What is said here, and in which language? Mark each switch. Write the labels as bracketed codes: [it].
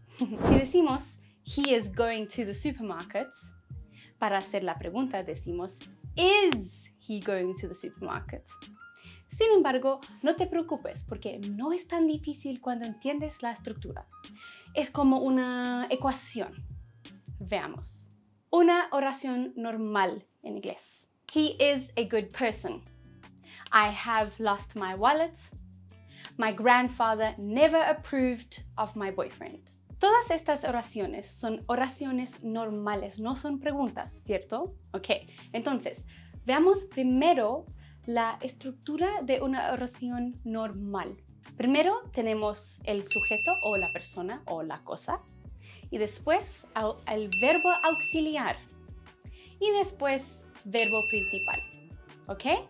[es] Si decimos, [en] he is going to the supermarket, [es] para hacer la pregunta decimos, [en] is he going to the supermarket? [es] Sin embargo, no te preocupes porque no es tan difícil cuando entiendes la estructura. Es como una ecuación. Veamos. Una oración normal en inglés. [en] He is a good person. I have lost my wallet. My grandfather never approved of my boyfriend. [es] Todas estas oraciones son oraciones normales, no son preguntas, ¿cierto? Ok, entonces, veamos primero la estructura de una oración normal. Primero tenemos el sujeto o la persona o la cosa y después el verbo auxiliar y después verbo principal. ¿Ok?